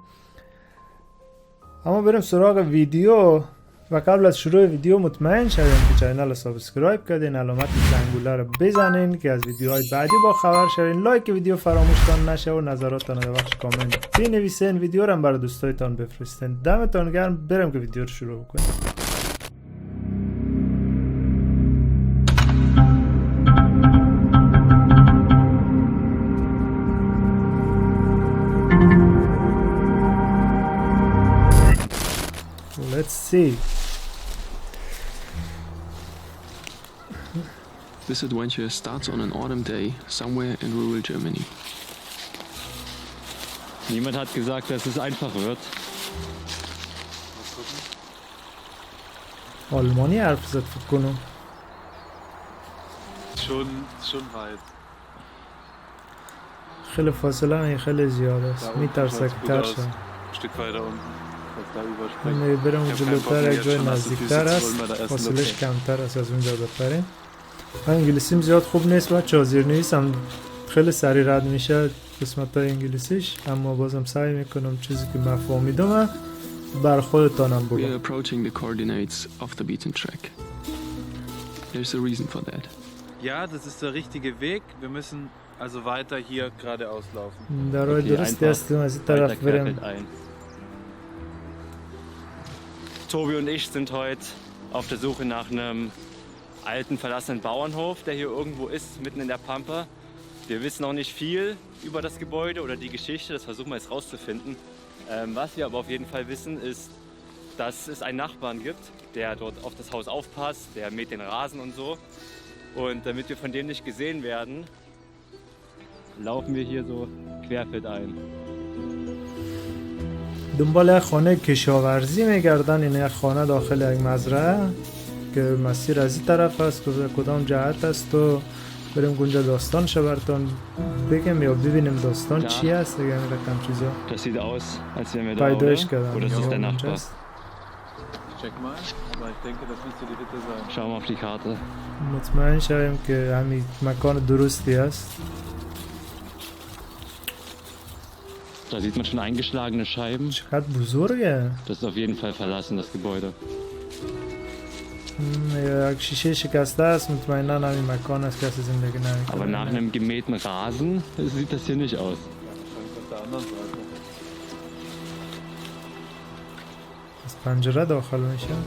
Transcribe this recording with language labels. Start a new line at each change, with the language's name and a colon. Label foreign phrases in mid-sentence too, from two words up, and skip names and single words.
Persian: اما بریم سراغ ویدیو و قبل از شروع ویدیو مطمئن شوین که چینل رو سابسکرایب کردین، علامت زنگوله رو بزنین که از ویدیوهای بعدی با خبر شوین. لایک ویدیو فراموشتان نشه و نظراتتان در بخش کامنت بنویسین، ویدیو رو هم برای دوستایتان بفرستین. دمتان گرم. بریم که ویدیو رو شروع کنیم.
English: Let's see. This adventure starts on an autumn day somewhere in rural Germany.
German: Niemand hat gesagt, dass es einfach wird.
Persian: آلمانی حرف زد فکر کنم.
German: schon weit.
Persian: خیلی فاصله خیلی زیاد است. میترسه که ترسه.
German: Stück weiter unten.
Persian: بریم جلوتر یک جای نزدیکتر است، فاصلش کمتر است از اونجا بپریم. انگلیسیم زیاد خوب نیست بچه ها، زیرنویس هم خیلی سریع رد میشه قسمت های انگلیسیش، اما بازم سعی میکنم چیزی که من فهمیدم بر خودتانم بگم.
English: We are approaching the coordinates of the beaten track. There's a reason for that.
German: Ja, das ist der richtige Weg. Wir müssen also weiter hier geradeaus laufen.
Persian: در راه درستی هستیم، از این طرف بریم.
German: Tobi und ich sind heute auf der Suche nach einem alten verlassenen Bauernhof, der hier irgendwo ist, mitten in der Pampa. Wir wissen noch nicht viel über das Gebäude oder die Geschichte, das versuchen wir jetzt rauszufinden. Was wir aber auf jeden Fall wissen, ist, dass es einen Nachbarn gibt, der dort auf das Haus aufpasst, der mäht den Rasen und so. Und damit wir von dem nicht gesehen werden, laufen wir hier so querfeldein.
Persian: دنبال خانه کشاورزی میگردن. این یک خانه داخل یک مزرعه که مسیر از این طرف است که کدام جهت است و بریم اونجا داستان شو براتون بگم یا ببینیم داستان چی است دیگه. این رقم چیزا
German: Das sieht aus, als wären wir da,
Persian: پیدایش
German: oder?
Persian: کردن.
German: Oder ist das der Nachbar? Check mal, aber ich denke, das müsste die Hütte sein. Schauen wir auf die Karte.
Persian: مطمئن شویم که همین مکان درستی است.
German: Da sieht man schon eingeschlagene Scheiben.
Persian: چقدر بزرگه.
German: Das ist auf jeden Fall verlassen, das Gebäude.
Persian: یک شیشه شکسته است، مطمئنا همین مکان است که کسی زندگی نمیکنه.
German: Aber nach einem gemähten Rasen sieht das hier nicht aus. Auf der anderen Seite.
Persian: از پنجره داخل میشه.